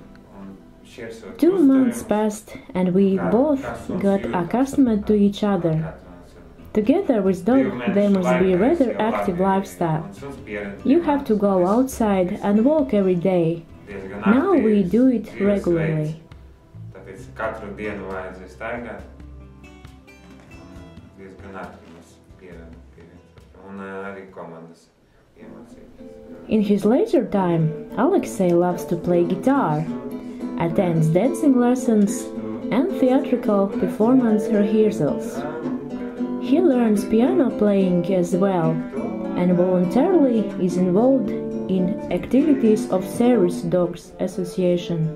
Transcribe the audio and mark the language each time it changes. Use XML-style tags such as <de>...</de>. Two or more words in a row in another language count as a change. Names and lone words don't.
<en>2 months passed and we both got accustomed to each other. Together with dog there must be a rather active lifestyle. You have to go outside and walk every day. Now we do it regularly.</en> <lv>Katru dienu vajadzēja staigāt, diezgan ātri pieredzi, un arī komandas iemācīties.</lv> <en>In his leisure time, Alexei loves to play guitar, attends dancing lessons and theatrical performance rehearsals. He learns piano playing as well, and voluntarily is involved in activities of Service Dogs Association.</en>